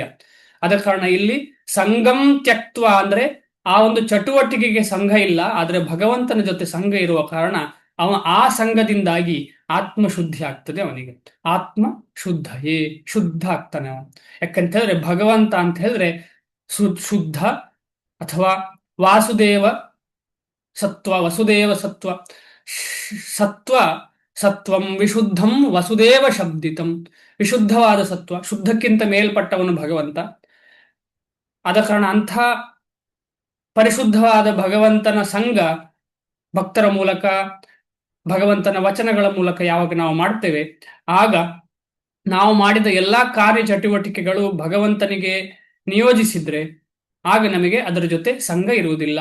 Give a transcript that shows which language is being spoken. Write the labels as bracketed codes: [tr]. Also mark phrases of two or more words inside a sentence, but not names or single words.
[kn] ಆದ ಕಾರಣ ಇಲ್ಲಿ [sa] ಸಂಗಂ ತ್ಯಕ್ತ್ವ [kn] ಅಂದ್ರೆ ಆ ಒಂದು ಚಟುವಟಿಕೆಗೆ ಸಂಘ ಇಲ್ಲ, ಆದ್ರೆ ಭಗವಂತನ ಜೊತೆ ಸಂಘ ಇರುವ ಕಾರಣ ಆ ಸಂಘದಿಂದಾಗಿ ಆತ್ಮ ಶುದ್ಧಿ ಆಗ್ತದೆ ಅವನಿಗೆ. [sa] ಆತ್ಮ ಶುದ್ಧಯೇ, [kn] ಶುದ್ಧ ಆಗ್ತಾನೆ ಅವನು. ಯಾಕಂತ ಹೇಳಿದ್ರೆ ಭಗವಂತ ಅಂತ ಹೇಳಿದ್ರೆ ಶುದ್ಧ ಅಥವಾ ವಾಸುದೇವ ಸತ್ವ, ವಸುದೇವ ಸತ್ವ. [sa] ಸತ್ವ, ಸತ್ವಂ ವಿಶುದ್ಧಂ ವಸುದೇವ ಶಬ್ದಿತಂ. [kn] ವಿಶುದ್ಧವಾದ ಸತ್ವ, ಶುದ್ಧಕ್ಕಿಂತ ಮೇಲ್ಪಟ್ಟವನು ಭಗವಂತ. ಆದ ಕಾರಣ ಅಂಥ ಪರಿಶುದ್ಧವಾದ ಭಗವಂತನ ಸಂಘ ಭಕ್ತರ ಮೂಲಕ, ಭಗವಂತನ ವಚನಗಳ ಮೂಲಕ ಯಾವಾಗ ನಾವು ಮಾಡ್ತೇವೆ, ಆಗ ನಾವು ಮಾಡಿದ ಎಲ್ಲಾ ಕಾರ್ಯ ಚಟುವಟಿಕೆಗಳು ಭಗವಂತನಿಗೆ ನಿಯೋಜಿಸಿದ್ರೆ ಆಗ ನಮಗೆ ಅದರ ಜೊತೆ ಸಂಘ ಇರುವುದಿಲ್ಲ.